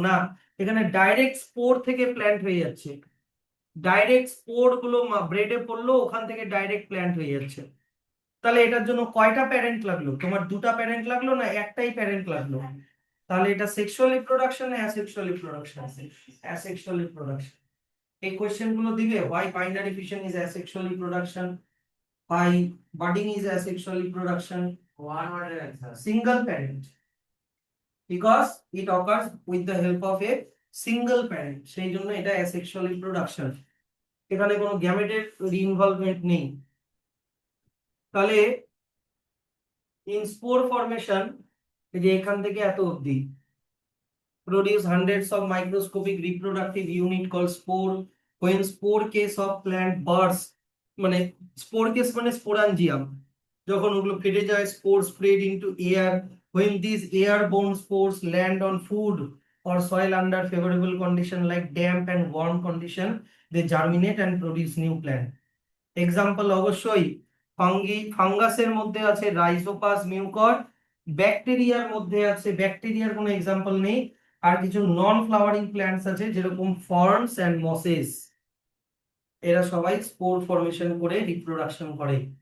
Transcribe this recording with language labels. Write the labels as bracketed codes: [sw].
[bn] না, এখানে direct spore থেকে প্ল্যান্ট হয়ে যাচ্ছে। ডাইরেক্ট স্পোর গুলো ব্রেডে পড়লো, ওখান থেকে ডাইরেক্ট প্ল্যান্ট হয়ে যাচ্ছে। তাহলে এটার জন্য কয়টা প্যারেন্ট লাগলো? তোমার দুটা প্যারেন্ট লাগলো না একটাই প্যারেন্ট লাগলো? তাহলে এটা সেক্সুয়াল রিপ্রোডাকশন না অ্যাসেক্সুয়াল রিপ্রোডাকশন? Asexual reproduction. এই কোশ্চেন গুলো দিবে, [en] why binary fission is asexual reproduction, why budding is asexual reproduction, [bn] one ওয়ার্ডের answer. [en] single parent, because it occurs with the help of a single parent, [bn] সেই জন্য এটা [en] asexual reproduction। [bn] এখানে কোনো গ্যামেটের involvement নেই। [en] তাহলে in spore formation, [bn] এই যে এখান থেকে এত অবধি, [en] produce hundreds of microscopic reproductive unit called spore. When spore case of plant bursts, মানে spore case মানে sporangium, [bn] যখন ওগুলো ফেটে যায়, [en] spore spread into air. When these airborne spores land on food or soil under favorable condition like damp and warm condition, they germinate and produce new plant. [bn] Example অবশ্যই ফাঙ্গাসের মধ্যে আছে Rhizopus mucor, ব্যাকটেরিয়ার মধ্যে আছে, ব্যাকটেরিয়ার কোনো এক্সাম্পল নেই। আর কিছু নন ফ্লাওয়ারিং প্ল্যান্টস আছে যেরকম ফার্নস এন্ড মসেস, এরা সবাই স্পোর ফর্মেশন করে রিপ্রোডাকশন করে।